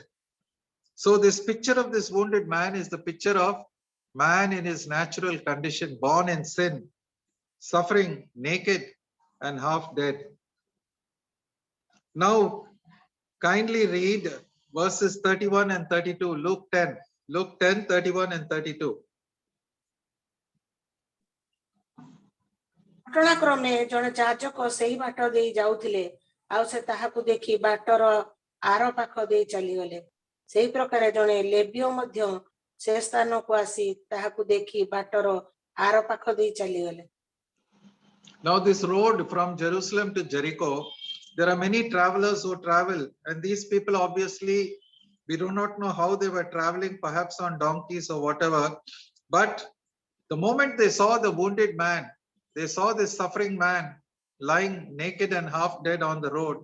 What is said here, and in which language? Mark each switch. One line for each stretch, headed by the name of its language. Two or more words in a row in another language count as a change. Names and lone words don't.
English: So this picture of this wounded man is the picture of man in his natural condition, born in sin, suffering, naked and half dead. Now, kindly read verses 31 and 32, Luke 10, 31 and 32.
Odia: ଘଟଣାକ୍ରମେ ଜଣେ ଯାଜକ ସେଇ ବାଟ ଦେଇ ଯାଉଥିଲେ, ଆଉ ସେ ତାହାକୁ ଦେଖି ବାଟର ଆର ପାଖ ଦେଇ ଚାଲିଗଲେ। ସେଇ ପ୍ରକାରେ ଜଣେ ଲେବୀୟ ମଧ୍ୟ ସେ ସ୍ଥାନକୁ ଆସି ତାହାକୁ ଦେଖି ବାଟର ଆର ପାଖ ଦେଇ ଚାଲିଗଲେ।
English: Now this road from Jerusalem to Jericho, there are many travelers who travel, and these people obviously, we do not know how they were traveling, perhaps on donkeys or whatever, but the moment they saw the wounded man, they saw this suffering man lying naked and half dead on the road.